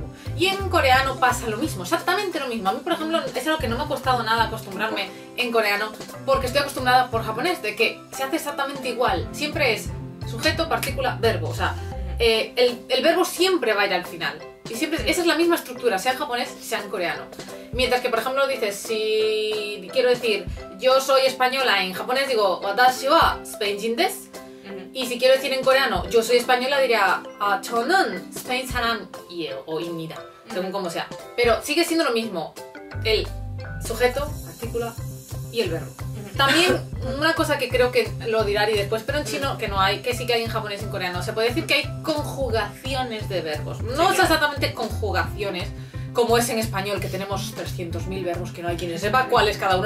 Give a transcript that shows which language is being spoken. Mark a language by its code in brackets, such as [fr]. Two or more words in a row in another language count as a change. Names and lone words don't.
[es] Y en coreano pasa lo mismo, exactamente lo mismo. A mí, por ejemplo, es algo que no me ha costado nada acostumbrarme en coreano, porque estoy acostumbrada por japonés, de que se hace exactamente igual. Siempre es sujeto, partícula, verbo. O sea, el verbo siempre va a ir al final. Y siempre, esa es la misma estructura, sea en japonés, sea en coreano. Mientras que, por ejemplo, dices, si quiero decir yo soy española, en japonés digo [ja] 私はスペイン人です. [es] Y si quiero decir en coreano yo soy española, diría [ko] 저는 스페인 사람이에요 [es] o 입니다, según como sea. Pero sigue siendo lo mismo, el sujeto, partícula y el verbo. También una cosa que creo que lo dirá Ari después, pero en chino que no hay, que sí que hay en japonés y en coreano, se puede decir que hay conjugaciones de verbos. No es exactamente conjugaciones como es en español, que tenemos 300.000 verbos que no hay quien sepa cuál es cada uno.